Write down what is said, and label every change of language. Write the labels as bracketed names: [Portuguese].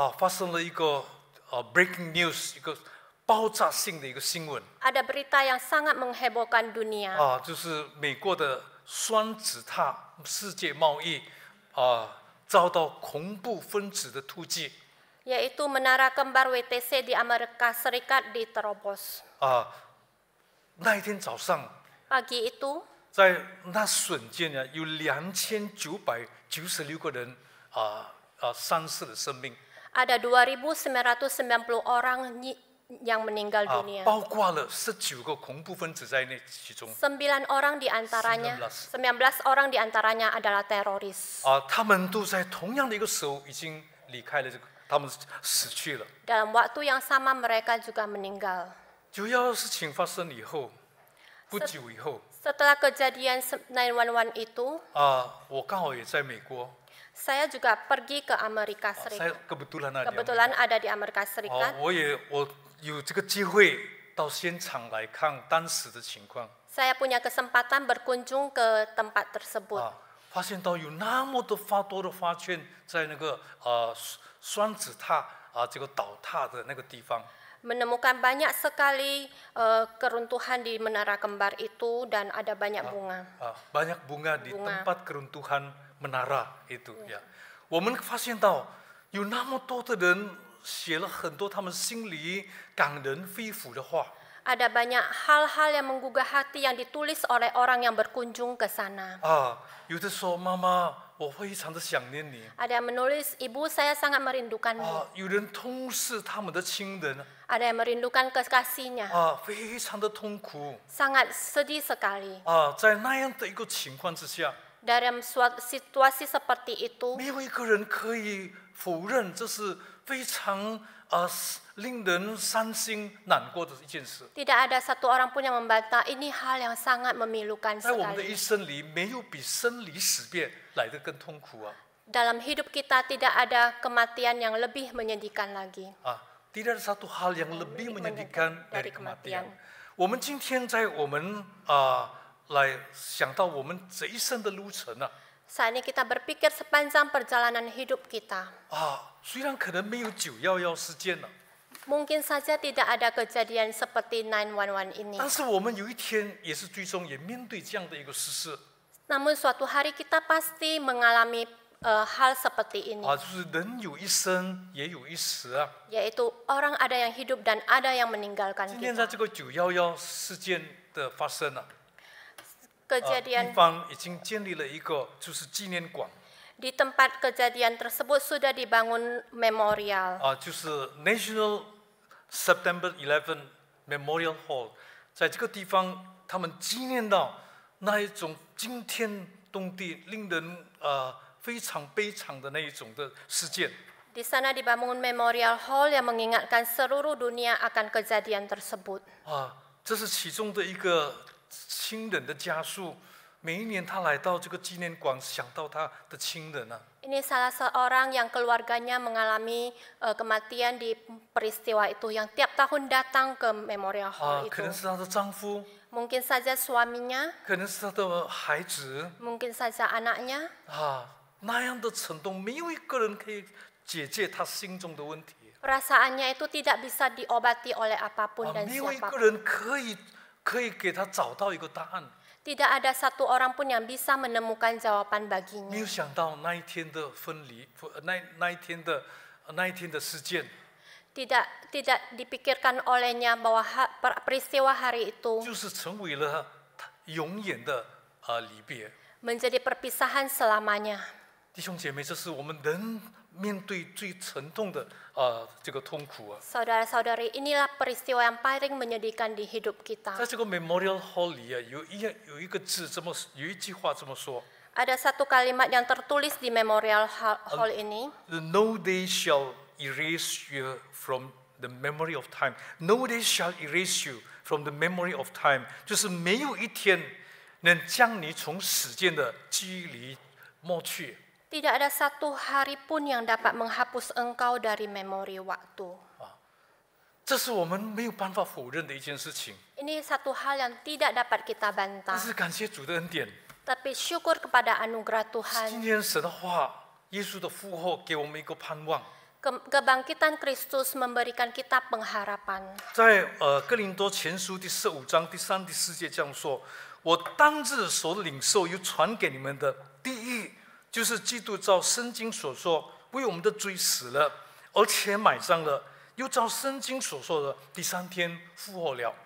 [Chinese] 发生了一个 [English] breaking news， [Chinese] 一个爆炸性的一个新闻。 [Indonesian] ada berita yang sangat menghebohkan dunia. [Chinese] 就是美国的双子塔世界贸易遭到恐怖分子的突击。 [Indonesian] Yaitu menara kembar WTC di Amerika Serikat diterobos. [Chinese] 那一天早上， [Indonesian] Pagi itu [Chinese] 在那瞬间呢，有2996个人丧失了生命。 [Indonesian] ada 2.990 orang yang meninggal dunia. [Chinese] 包括了19个恐怖分子在内其中。 [Indonesian] 9 orang di antaranya, 19 orang di antaranya adalah teroris. [Chinese] 他们都在同样的一个时候已经离开了他们死去了。 [Indonesian] Dalam waktu yang sama mereka juga meninggal. [Chinese] 911事情发生以后，不久以后， [Indonesian] Setelah kejadian 911 itu, [Chinese] 我刚好也在美国， [Indonesian] saya juga pergi ke Amerika saya Serikat. kebetulan ada. Kebetulan ada di Amerika Serikat. [Chinese] 我有这个机会到现场来看当时的情况。 [Indonesian] Saya punya kesempatan berkunjung ke tempat tersebut. [Chinese] 发现到有那么多的发圈在那个双子塔这个倒塌的那个地方。 [Indonesian] Menemukan banyak sekali keruntuhan di menara kembar itu dan ada banyak bunga. banyak bunga di tempat keruntuhan menara itu ya. [Chinese] 我们发现到有那么多的人写了很多他们心里感人肺腑的话。 [Indonesian] Ada banyak hal-hal yang menggugah hati yang ditulis oleh orang yang berkunjung ke sana. [Chinese] 有的说妈妈，我非常的想念你。 [Indonesian] Ada yang menulis, ibu saya sangat merindukanmu. [Chinese] 有人痛失他们的亲人。 [Indonesian] Ada yang merindukan kekasihnya. [Chinese] 非常的痛苦。 [Indonesian] Sangat sedih sekali. [Chinese] 在那样的一个情况之下， [Indonesian] Dalam suatu situasi seperti itu, [Chinese] 没有一个人可以否认这是非常令人伤心难过的一件事。 [Indonesian] tidak ada satu orang pun yang membantah ini hal yang sangat memilukan [Chinese] 在我们的一 [Indonesian] sekali. [Chinese] 生里，没有比生离死别来得更痛苦。 [Indonesian] Dalam hidup kita tidak ada kematian yang lebih menyedihkan lagi. tidak ada satu hal yang lebih menyedihkan dari kematian. [Chinese] 我们今天在我们来想到我们这一生的路程。 [Indonesian] Saat ini kita berpikir sepanjang perjalanan hidup kita. [Chinese] 虽然可能没有911事件了， [Indonesian] Mungkin saja tidak ada kejadian seperti 911 ini. [Chinese] 但是我们有一天也是最终也面对这样的一个事实。 [Indonesian] Namun suatu hari kita pasti mengalami hal seperti ini. [Chinese] 就是人有一生也有一死。 [Indonesian] Yaitu orang ada yang hidup dan ada yang meninggalkan [Chinese] 今天在 [Indonesian] kita. [Chinese] 这个911事件的发生了， [Indonesian] Kejadian [Chinese] 地方已经建立了一个就是纪念馆。 [Indonesian] di tempat kejadian tersebut sudah dibangun memorial. [Chinese] 就是 National September 11 Memorial Hall， 在这个地方，他们纪念到那一种惊天动地、令人非常悲惨的那一种的事件。 [Indonesian] Di sana dibangun memorial hall yang mengingatkan seluruh dunia akan kejadian tersebut. [Chinese] 这是其中的一个亲人的家属，每一年他来到这个纪念馆，想到他的亲人。 [Indonesian] Ini salah seorang yang keluarganya mengalami kematian di peristiwa itu, yang tiap tahun datang ke memorial hall [Chinese] 可能 [Indonesian] itu. [Chinese] 是她的丈夫， [Indonesian] Mungkin saja suaminya, [Chinese] 可能是她的孩子。 [Indonesian] mungkin saja anaknya. [Chinese] 那样的程度，没有一个人可以解决他心中的问题。 [Indonesian] Perasaannya itu tidak bisa diobati oleh apapun dan [Chinese] 没有一个 [Indonesian] siapapun. [Chinese] 人可以给他找到一个答案。 [Indonesian] Tidak ada satu orang pun yang bisa menemukan jawaban [Chinese] 没 [Indonesian] baginya. [Chinese] 有想到那一天的分离，那一天的事件， [Indonesian] Tidak dipikirkan olehnya bahwa peristiwa hari itu [Chinese] 就是成为了永远的离别。 [Indonesian] menjadi perpisahan selamanya. [Chinese] 弟兄姐妹，这是我们人面对最沉痛的这个痛苦。 [Indonesian] Saudara-saudari, inilah peristiwa yang paling menyedihkan di hidup kita. [Chinese] 在这个 Memorial Hall 里有一个字这么有一句话这么说 [Indonesian] Ada satu kalimat yang tertulis di memorial hall ini. [English] ：No day shall erase you from the memory of time. No day shall erase you from the memory of time. [Chinese] 就是没有一天能将你从时间的记忆里抹去。 [Indonesian] Tidak ada satu hari pun yang dapat menghapus engkau dari memori waktu. [Chinese] 这是我们没有办法否认的一件事情。 [Indonesian] Ini satu hal yang tidak dapat kita [Chinese] 但 [Indonesian] bantah. [Chinese] 是感谢主的恩典， [Indonesian] Tapi syukur kepada anugerah [Chinese] 今 [Indonesian] Tuhan. [Chinese] 天神的话，耶稣的复活给我们一个盼望。 [Indonesian] Kebangkitan Kristus memberikan kita pengharapan. [Chinese] 在哥林多前书第15章第3、第4节这样说：我当日所领受又传给你们的，第一就是基督照圣经所说，为我们的罪死了，而且埋葬了，又照圣经所说的第3天复活了。